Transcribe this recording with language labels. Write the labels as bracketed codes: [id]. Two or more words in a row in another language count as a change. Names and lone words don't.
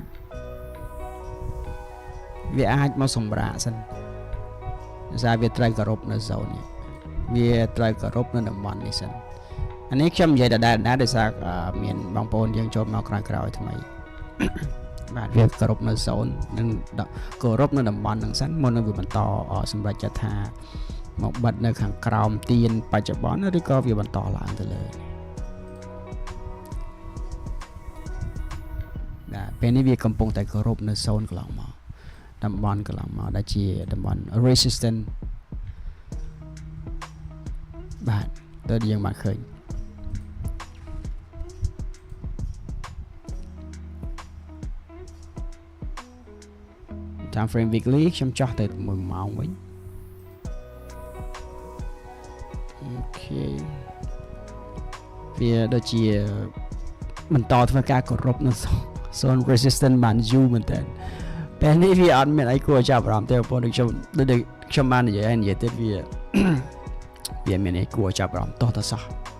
[km] អាចមកសម្រាកសិនដោយសារវាត្រូវគោរពនៅ zone នេះវាត្រូវគោរពនៅតំបន់នេះសិនអានេះខ្ញុំនិយាយដដែលដោយសារមានបងប្អូនយើងចូលមកក្រោយថ្មីបាទវាគោរពនៅ zone និងគោរពនៅតំបន់ហ្នឹងសិនមុននឹងវាបន្តសម្រាប់ចិត្តថាមកបិទនៅខាងក្រោមទៀនបច្ចុប្បន្នឬក៏វាបន្តឡើងទៅលើ បាទពេលនេះវាកំពុងតែគោរពនៅ zone កន្លងមកតំបន់កន្លងមកដែលជាតំបន់ resistant បាទដូចយើងបានឃើញ [en] time frame weekly [km] ខ្ញុំចោះទៅ1ម៉ោងវិញអូខេវាដូចជាបន្តធ្វើការគោរពនៅ [en] zone resistance [km] បានយូរមែនតើពេលនេះវាអត់មានអីគួរចាប់អារម្មណ៍ទេបងប្អូនដូចខ្ញុំបាននិយាយទៀតវាមានអីគួរចាប់អារម្មណ៍តោះទៅសោះ